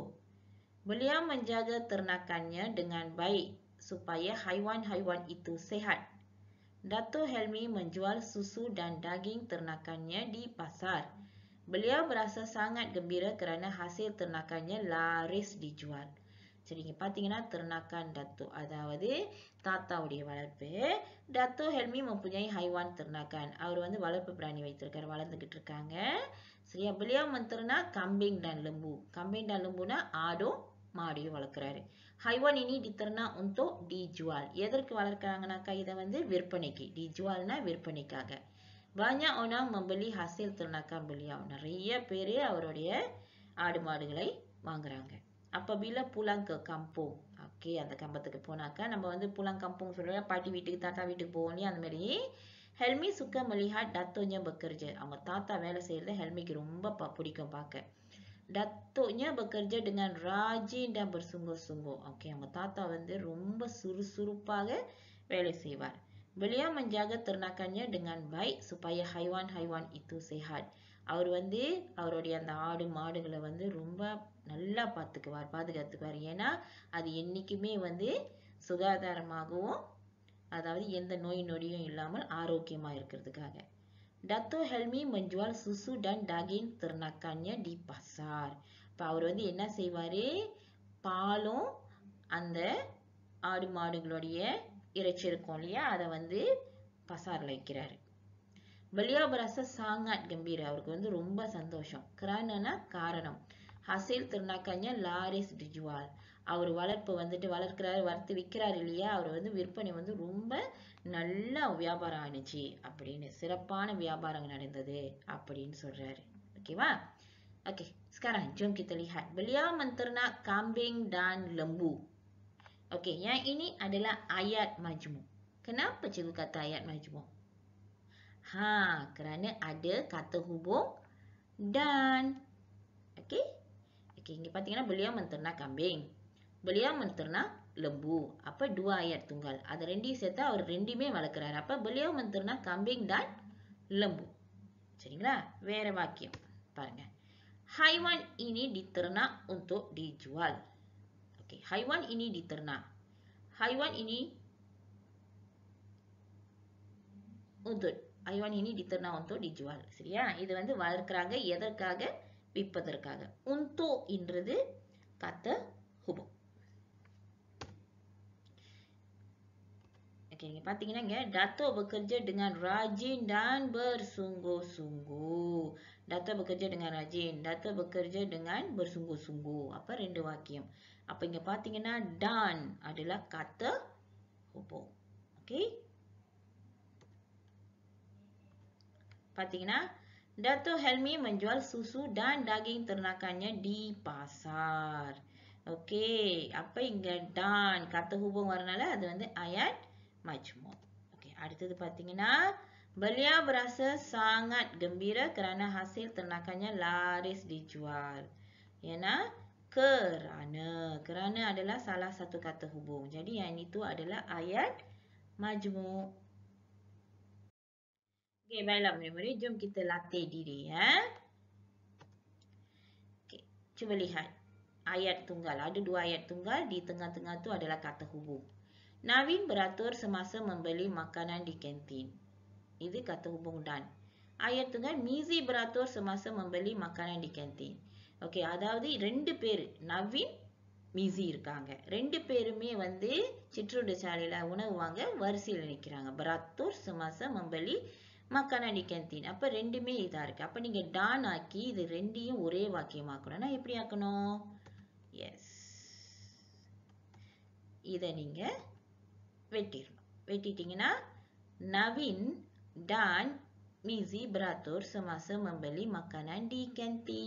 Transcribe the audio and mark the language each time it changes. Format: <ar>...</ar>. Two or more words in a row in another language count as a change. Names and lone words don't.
<ms>Beliau menjaga ternakannya dengan baik supaya haiwan-haiwan itu sehat. Datuk Helmi menjual susu dan daging ternakannya di pasar. Beliau berasa sangat gembira kerana hasil ternakannya laris dijual.</ms> <ta>சரி, இங்க பாத்தீங்கன்னா ternakan Datuk, அதாவது தாத்தாவுடைய வளர்ப்பு.</ta> <ms>Datuk Helmi mempunyai haiwan ternakan.</ms> <ta>அவர் வந்து வளர்ப்பு பிராணி வைத்திருக்கார், வளர்ந்துகிட்டு இருக்காங்க. சரியா?</ta> <ms>beliau menternak kambing dan lembu. Kambing dan lembu</ms> <ta>னா ஆடும் மாடியும் வளர்க்குறாரு.</ta> <ms>Haiwan ini diternak untuk dijual.</ms> <ta>எதற்கு வளர்க்குறாங்கனாக்கா இதை வந்து விற்பனைக்கு. dijualனா விற்பனைக்காக.</ta> <ms>Banyak orang membeli hasil ternakan beliau.</ms> <ta>நிறைய பேர் அவருடைய ஆடு மாடுகளை வாங்குறாங்க.</ta> <ms>Apabila pulang ke kampung.</ms> <ta>ஓகே, அந்த கம்பத்துக்கு போனாக்கா நம்ம வந்து</ta> <ms>pulang kampung</ms> <ta>சொல்லுவோம், பாட்டி வீட்டுக்கு தாத்தா வீட்டுக்கு போவோம் இல்லையா, அந்த மாதிரி.</ta> <ms>Helmi suka melihat datuknya bekerja.</ms> <ta>அவங்க தாத்தா வேலை செய்யறத ஹெல்மிக்கு ரொம்ப பிடிக்கும் பார்க்க.</ta> <ms>Datuknya bekerja dengan rajin dan bersungguh-sungguh.</ms> <ta>Okey, அவங்க தாத்தா வந்து ரொம்ப சுறுசுறுப்பாக வேலை செய்வார்.</ta> <ms>Beliau menjaga ternakannya dengan baik supaya haiwan-haiwan itu sehat.</ms> <ta>அவர் வந்து அவருடைய அந்த ஆடு மாடுகளை வந்து ரொம்ப நல்லா பாதுகாத்துக்குவார். ஏன்னா அது என்னைக்குமே வந்து சுகாதாரமாகவும், அதாவது எந்த நோய் நொடியும் இல்லாமல் ஆரோக்கியமா இருக்கிறதுக்காக.</ta> <ms>Datuk Helmi menjual susu dan daging ternakannya di pasar.</ms> <ta>இப்ப அவர் வந்து என்ன செய்வாரு? பாலும் அந்த ஆடு மாடுகளுடைய இறைச்சி இருக்கும் இல்லையா, அதை வந்து பசார்ல வைக்கிறாரு.</ta> <ms>Beliau berasa sangat gembira.</ms> <ta>அவருக்கு வந்து ரொம்ப சந்தோஷம். Keranana காரணம்.</ta> <ms>Hasil ternakannya laris dijual.</ms> <ta>அவர் வளர்ப்பு வந்துட்டு வளர்க்கிறாரு, வறுத்து விற்கிறாரு இல்லையா, அவர் வந்து விற்பனை வந்து ரொம்ப நல்லா வியாபாரம் ஆனிச்சு அப்படின்னு, சிறப்பான வியாபாரம் நடந்தது அப்படின்னு சொல்றாரு. ஓகேவா? ஓகே,</ta> <ms>sekarang jom kita lihat. Beliau menternak kambing dan lembu. Okey, yang ini adalah ayat majmuk. Kenapa cikgu kata ayat majmuk? Kerana ada kata hubung dan. Okey? Okey,</ms> <ta>இங்க பாத்தீங்கன்னா</ta> <ms>beliau menternak kambing. Beliau menternak lembu. அப்ப 2 ayat tunggal.</ms> <ta>அது ரெண்டையும் சேர்த்தா அவர் ரெண்டுமே வளர்க்கிறார்.</ta> <ms>அப்ப beliau menternak kambing dan lembu.</ms> <ta>சரிங்களா? வேற வாக்கியம் பாருங்க.</ta> <ms>Haiwan ini diternak untuk dijual. Okey, haiwan ini diternak. Haiwan ini diternak untuk dijual.</ms> <ta>சரியா? இது வந்து வளர்க்கறாங்க எதற்காக? விற்பதற்காக.</ta> <ms>Untuk என்றது kata hubung. Okey,</ms> <ta>நீங்க பார்த்தீங்கன்னா இங்க</ta> <ms>Dato' bekerja dengan rajin dan bersungguh-sungguh. Dato' bekerja dengan rajin. Dato' bekerja dengan bersungguh-sungguh. Apa</ms> <ta>ரெண்டு வாக்கியம். அப்ப இங்க பார்த்தீங்கன்னா</ta> <ms>dan adalah kata hubung. Okey? பார்த்தீங்கன்னா Dato' Helmi menjual susu dan daging ternakannya di pasar. Okey, apa இங்க dan kata hubung</ms> <ta>வரனால அது வந்து</ta> <ms>ayat majmuk. Okey,</ms> <ta>அடுத்தது பார்த்தீங்கன்னா</ta> <ms>beliau berasa sangat gembira kerana hasil ternakannya laris dijual. Yana kerana adalah salah satu kata hubung. Jadi yang itu adalah ayat majmuk. Okey, baiklah murid-murid, jom kita latih diri ya. Okey, cuba lihat. Ayat tunggal. Ada dua ayat tunggal, di tengah-tengah tu adalah kata hubung. Navin beratur semasa membeli makanan di kantin. Itu kata hubung dan. Ayat tunggal Mizi beratur semasa membeli makanan di kantin. Okey,</ms> <ta>அதாவது ரெண்டு பேர் நவீன் மிசி இருக்காங்க. ரெண்டு பேருமே வந்து சிற்றுண்டி சாலையில உணவு வாங்க வரிசையில் நிற்கிறாங்க.</ta> <ms>beratur semasa membeli makanan di kantin.</ms> <ta>அப்ப ரெண்டுமே இதா இருக்கு. அப்ப நீங்க டான் ஆக்கி இது ரெண்டையும் ஒரே வாக்கியமாக்கணும்னா எப்படி ஆக்கணும்? எஸ். இதை நீங்க வெட்டிடணும்.</ta> <ms>வெட்டிட்டீங்கன்னா Navin dan Mizi beratur semasa membeli makanan di kantin.</ms>